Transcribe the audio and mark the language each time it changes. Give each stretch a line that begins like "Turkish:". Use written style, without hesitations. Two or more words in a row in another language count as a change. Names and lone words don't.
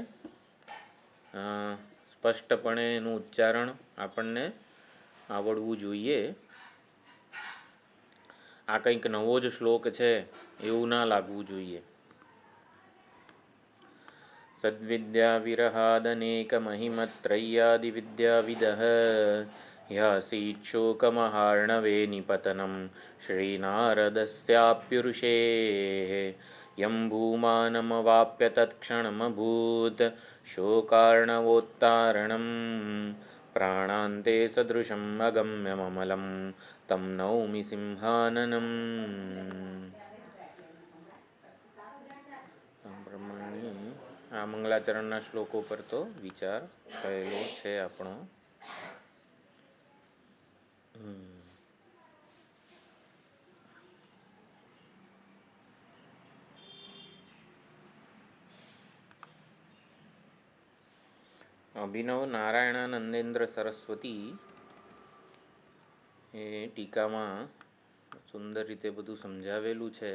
Gujarati: સ્પષ્ટપણે એનું ઉચ્ચારણ આપણને આવડવું જોઈએ. આ કંઈક નવો જ શ્લોક છે એવું ના લાગવું જોઈએ.
Sanskrit: सद्विद्या विरहादनेक महिमत्रय्यादि विद्याविदः ह्यासीच्छोकमहार्णवे निपतनं श्रीनारदस्याप्युरुषेः यं भूमानमवाप्य तत्क्षणमभूत् शोकार्णवोत्तारणं प्राणान्ते सदृशम् अगम्यममलं तं नौमि सिंहाननम्.
Gujarati: આ મંગલાચરણના શ્લોકો પર તો વિચાર થયેલો છે આપણો. અભિનવ નારાયણાનંદેન્દ્ર સરસ્વતી એ ટીકામાં સુંદર રીતે બધું સમજાવેલું છે.